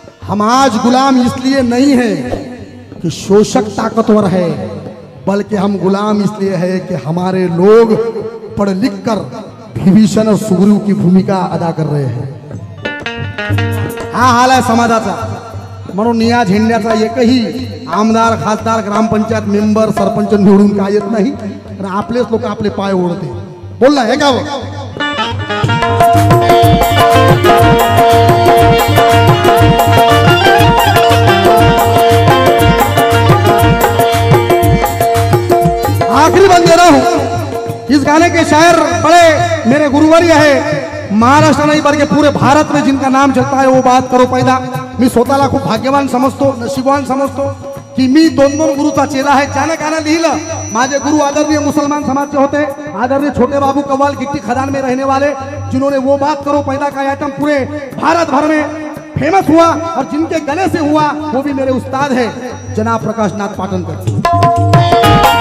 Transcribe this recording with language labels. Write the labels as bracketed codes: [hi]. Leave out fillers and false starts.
[hi] हम आज गुलाम इसलिए नहीं है कि शोषक ताकतवर है, बल्कि हम गुलाम इसलिए है कि हमारे लोग पढ़ लिख कर विभीषण और सुग्रीव की भूमिका अदा कर रहे हैं। [mr] हा हाल आहे समाजाचा। म्हणून या झेंड्याचा एकही आमदार, खासदार, ग्रामपंचायत मेंबर, सरपंच निवडून काय येत नाही, तर आपलेच लोक आपले पाय ओढते। बोलला हे का? [hi] आखिरी बंद दे रहा हूं। इस गाने के शायर बड़े मेरे गुरुवर्य है, महाराष्ट्र नहीं बल्कि पूरे भारत में जिनका नाम चलता है वो बात करो पैदा। [mr] मी स्वतःला खूप भाग्यवान समजतो, नशीबवान समजतो की मी दोन गुरुचा चेला आहे। ज्याने गाणं लिहिलं माझे गुरु [hi] आदरणीय मुसलमान समाज के होते, आदरणीय छोटे बाबू कव्वाल गिट्टी खदान में रहने वाले, जिन्होंने वो बात करो पैदा का आइटम पूरे भारत भर में फेमस हुआ और जिनके गले से हुआ वो भी मेरे उस्ताद है जनाब प्रकाश नाथ पाटनकर।